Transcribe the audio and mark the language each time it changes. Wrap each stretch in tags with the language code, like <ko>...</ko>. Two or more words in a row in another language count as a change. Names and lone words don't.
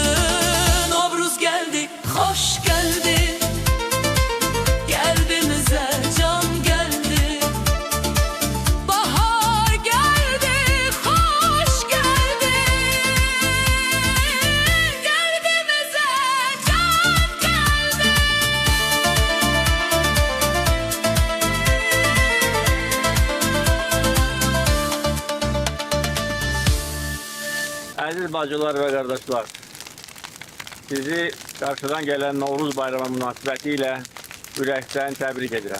<tr>Novruz geldi, hoş geldi. Kalbimize can geldi. Bahar geldi, hoş geldi. Kalbimize can geldi.</tr> <az>Əziz bacılar və qardaşlar, sizi qarşıdan gələn Novruz bayramı münasibəti ilə ürəkdən təbrik edirəm.</az>